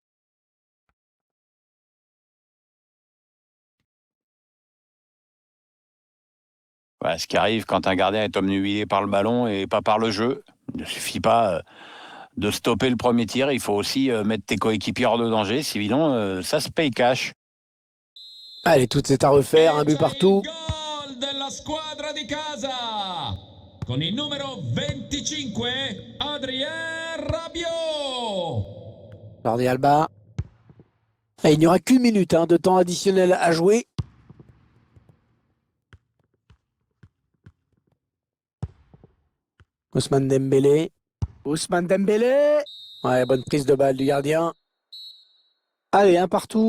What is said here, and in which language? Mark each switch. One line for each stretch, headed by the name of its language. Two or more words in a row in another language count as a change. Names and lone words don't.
French: Voilà, ce qui arrive quand un gardien est omnubilé par le ballon et pas par le jeu. Il ne suffit pas de stopper le premier tir, il faut aussi mettre tes coéquipiers hors de danger, sinon ça se paye cash. Allez, tout est à refaire, un but partout.
Italian: Gol della squadra di casa con il numero 25 Adrien Rabiot.
French: Jordi Alba. Et il n'y aura qu'une minute de temps additionnel à jouer. Ousmane Dembélé. Ousmane Dembélé. Ouais, bonne prise de balle du gardien. Allez, un partout.